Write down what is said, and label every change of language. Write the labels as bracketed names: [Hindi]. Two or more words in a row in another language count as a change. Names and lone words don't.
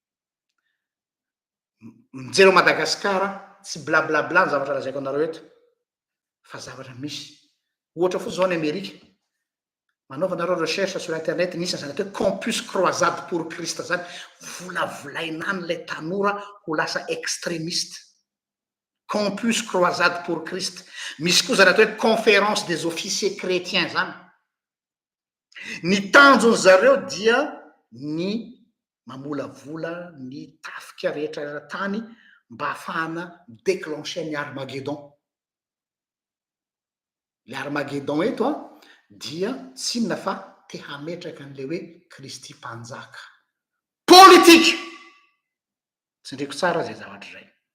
[Malagasy] mijereo Madagasikara tsy blablabla ny zavatra lazaiko anareo eto fa zavatra misy ohatra fo zao ny Amerika manaovanareo [French] recherche sur internet [Malagasy] nisy zany atao [French] campus croisade pour Christ [Malagasy] zany volavolainany lay tanora ho lasa extrémiste [French] campus croisade pour Christ [Malagasy] misy koa zany atao hoe [French] conférence des officiers chrétiens [Malagasy] zany ny tanjony zareo dia ny mamolavola ny tafika rehetra tany mba ahafahana déclencher ny Armageddon le Armageddon eto dia tsy inona fa te hametraka an'le hoe Kristy mpanjaka politique tsindriko tsara zay zavatra zay